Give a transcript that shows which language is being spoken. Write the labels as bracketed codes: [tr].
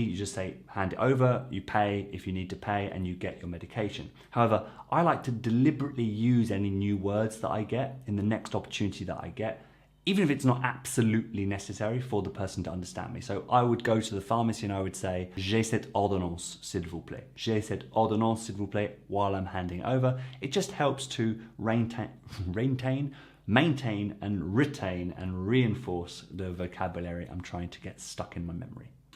[en] You just say, hand it over, you pay if you need to pay, and you get your medication. However, I like to deliberately use any new words that I get in the next opportunity that I get, even if it's not absolutely necessary for the person to understand me. So I would go to the pharmacy and I would say, [fr] j'ai cette ordonnance, s'il vous plaît. J'ai cette ordonnance, s'il vous plaît, [en] while I'm handing it over. It just helps to maintain and retain and reinforce the vocabulary I'm trying to get stuck in my memory.